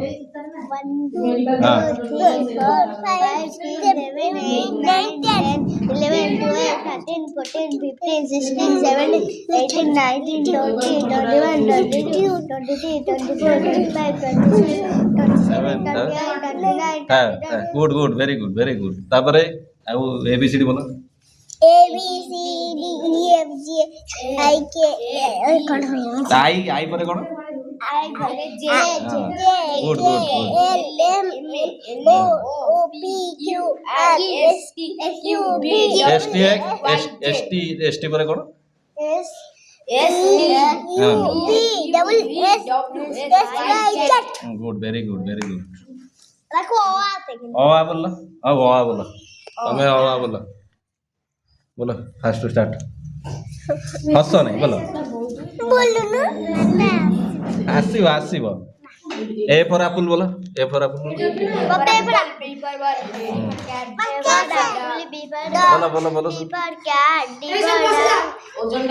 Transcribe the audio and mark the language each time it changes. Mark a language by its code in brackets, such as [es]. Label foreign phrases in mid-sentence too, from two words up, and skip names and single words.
[en] 1 2 3 4 5 6 7 8 9 10 11 12 13 14 15 16 17 18 19 20 21 22 23 24 25 26 27 28 29 30 good good very good. [or] ତାପରେ ଆଉ ABCD ବୋଲ। [en] A B C D E F G I K [or] ଆଇ ପରେ କଣ? [en] I J Good. L M N O P Q R S T U V [or] ST ପରେ କଣ? [en] S U V double S S Y Z। good very good. [hi] रखो [or] ଅ ଆ ବୋଲ। ତମେ ଅ ଆ ବୋଲ [en] fast start. [or] ହସ ନାହିଁ ବୋଲ। ଆସିବ। [en] A for apple बोलो। A for apple। [hi] बोलो।